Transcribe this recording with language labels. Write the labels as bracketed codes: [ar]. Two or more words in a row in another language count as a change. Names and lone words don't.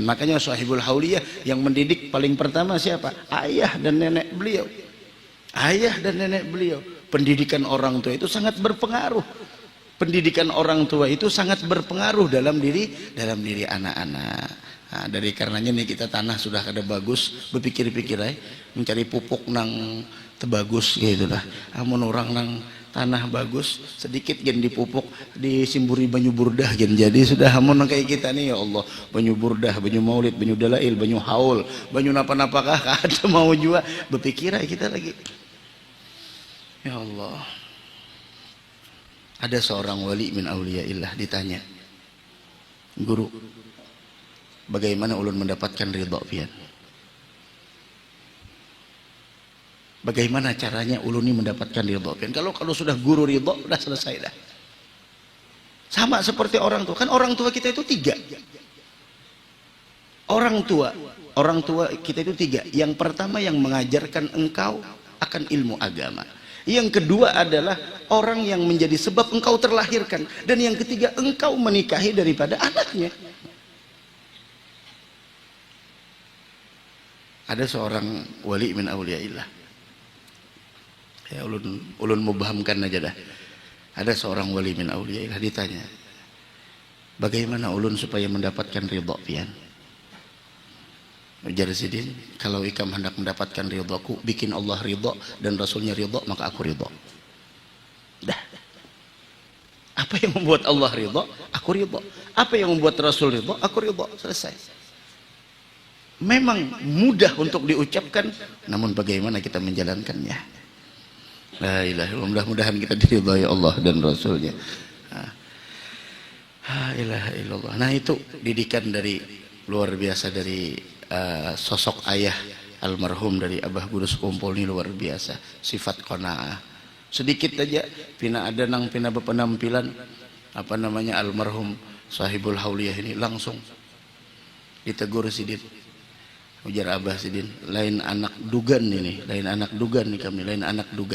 [id] Makanya Shahibul Hauliyah yang mendidik paling pertama siapa? Ayah dan nenek beliau. Ayah dan nenek beliau. Pendidikan orang tua itu sangat berpengaruh. Pendidikan orang tua itu sangat berpengaruh dalam diri anak-anak. [bjn] Nah, dari karenanya nih kita tanah sudah kada bagus, berpikir-pikir mencari pupuk nang tebagus gitu lah. Amun orang nang tanah bagus sedikit gen dipupuk, disimburi banyu burdah gen jadi sudah. Amun kayak kita nih, ya Allah, banyu burdah, banyu maulid, banyu dalail, banyu haul, banyu napa-napakah ada mau juga berpikir kita lagi. [ar] Ya Allah. [bjn] Ada seorang wali [ar] min auliyaillah [bjn] ditanya, guru, bagaimana ulun mendapatkan ridha pian? Bagaimana caranya ulun ini mendapatkan ridha pian? [id] Kalau sudah guru ridha, sudah selesai dah. Sama seperti orang tua. Kan orang tua kita itu tiga. Orang tua kita itu tiga. Yang pertama yang mengajarkan engkau akan ilmu agama. Yang kedua adalah orang yang menjadi sebab engkau terlahirkan. Dan yang ketiga, engkau menikahi daripada anaknya. Ada seorang wali [ar] min auliyaillah. [bjn] Ya, ulun mubahamkan aja dah. Ada seorang wali [ar] min auliyaillah [bjn] ditanya, bagaimana ulun supaya mendapatkan ridha pian? Ujar Sidin, kalau ikam hendak mendapatkan ridhaku, [id] bikin Allah ridha dan Rasulnya ridha, maka aku ridha. Dah. Apa yang membuat Allah ridha, aku ridha. Apa yang membuat Rasul ridha, aku ridha. Selesai. Memang mudah untuk diucapkan, namun bagaimana kita menjalankannya? [ar] La ilaha illallah. [id] Mudah-mudahan kita diridhai Allah dan Rasulnya. [ar] La ilaha illallah. [id] Nah, itu didikan dari luar biasa dari sosok ayah almarhum dari Abah Guru Sekumpul ini luar biasa. Sifat qanaah. [bjn] Sedikit aja pina ada nang pina berpenampilan apa namanya almarhum Sahibul Hauliyah ini langsung ditegur Sidin. Ujar Abah Sidin, lain anak dugan ini, lain anak dugan nih kami, lain anak dugan.